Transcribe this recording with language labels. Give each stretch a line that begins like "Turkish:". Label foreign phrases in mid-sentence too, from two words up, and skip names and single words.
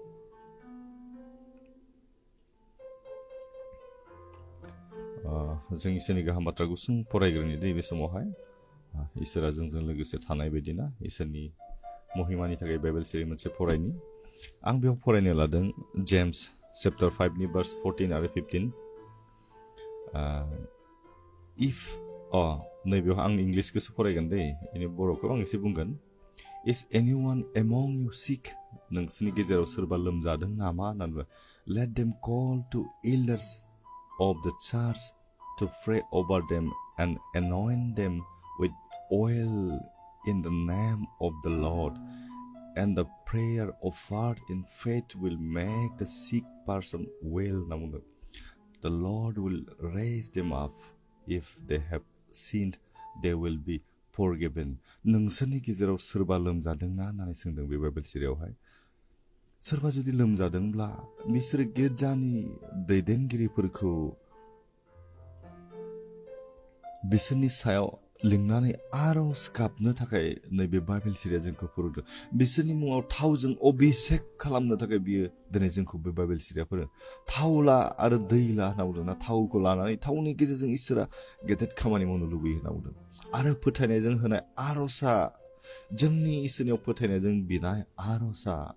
Bodo: जों इसोरनि गाहाम बाथ्रा गुसुं फरायग्रोनि दै बे समावहाय इसोरा जोंजों लोगोसे थानाय बायदिना इसोरनि महिमानि थाखाय बाइबेल सिरि मोनसे फरायनि आं बेयाव फरायनो लादों जेम्स चैप्टार 5 नि भार्स 14 आरो 15 नैबेयाव आं इंलिसखौसो फरायगोन दै बेनि बर'खौ आं एसे बुंगोन
English: Is anyone among you sick?
Bodo: नोंसोरनि गेजेराव सोरबा लोमजादों नामा होननानै
English: Let them call to elders of the church to pray over them and anoint them with oil in the name of the Lord. And the prayer offered in faith will make the sick person well. The Lord will raise them up. If they have sinned, they will be forgiven.
Bodo: नोंसोरनि गेजेराव सोरबा लोमजादोंना होननानै सोंदों बे बाइबेल सिरियावहाय सोरबा जुदि लोमजादोंब्ला बिसोरो गिर्जानि दैदेनगिरिफोरखौ बिसोरनि सायाव लिंनानै आर'ज गाबनो थाखाय नैबे बाइबेल सिरिया जोंखौ फोरोंदों बिसोरनि मुङाव थावजों अभिषेक खालामनो थाखाय बियो दिनै जोंखौ बे बाइबेल सिरिया फोरों थाव ला आरो दै ला होनना बुंदों ना थावखौ लानानै थावनि गेजेरजों इसोरा गेदेर खामानि मावनो लुबैयो होनना बुंदों आरो फोथायनायजों होनाय आर'जआ जोंनि इसोरनियाव फोथायनायजों बिनाय आर'जआ